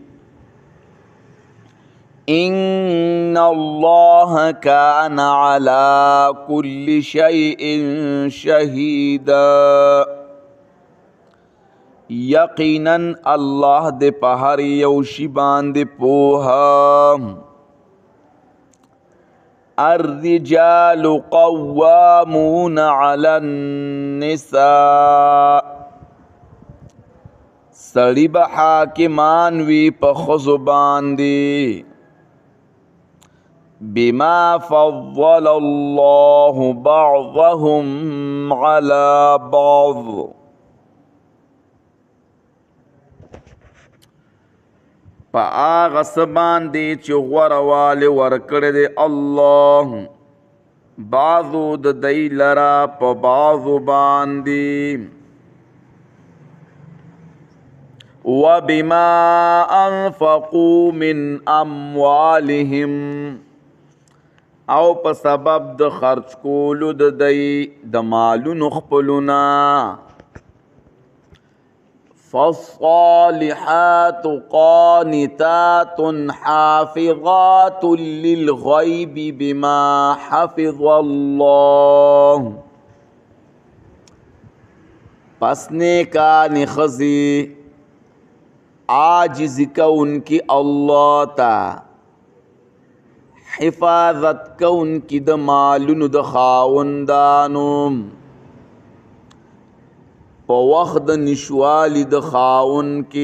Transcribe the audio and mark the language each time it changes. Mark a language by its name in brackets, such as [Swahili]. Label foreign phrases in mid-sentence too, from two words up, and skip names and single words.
[Arabic] ان الله کان علی کل شیء شهیدا [Pashto] یقینا الله د په هر یو شي باندې پوهه. [Arabic] الرجال قوامون علی النساء [Pashto] سړي به حاکمان وي په ښځو باندې [Arabic] بما فضل الله بعضهم على بعض [Pashto] په هغه څه باندې چې غوره والی ورکړی دی الله بعضو د دوی لره په بعضو باندې [Arabic] وبما انفقوا من اموالهم [Pashto] او په سبب د خرج کولو د دوی د مالونو خپلونه. [Arabic] فالصالحات قانتات حافظات للغیب بما حفظ الله [Pashto] پس نیکانی ښځې عاجزی کونکي الله ته حفاظت کونکي د مالونو د خاوندانو په وخت د نشوالي د خاوند